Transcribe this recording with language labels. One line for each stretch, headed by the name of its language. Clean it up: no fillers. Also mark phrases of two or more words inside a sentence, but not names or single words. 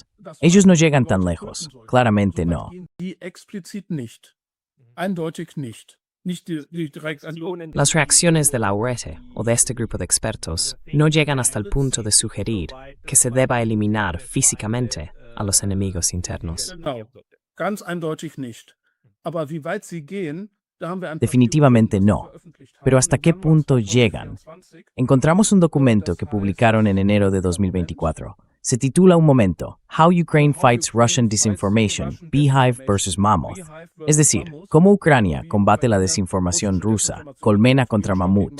Spanish: Ellos no llegan tan lejos, claramente no. Las reacciones de la URETE o de este grupo de expertos no llegan hasta el punto de sugerir que se deba eliminar físicamente a los enemigos internos.
German: Ganz eindeutig nicht. Aber wie weit sie gehen,
Spanish: Definitivamente no. Pero ¿hasta qué punto llegan? Encontramos un documento que publicaron en enero de 2024. Se titula un momento,
English: How Ukraine Fights Russian Disinformation, Beehive vs. Mammoth.
Spanish: Es decir, cómo Ucrania combate la desinformación rusa, colmena contra mamut.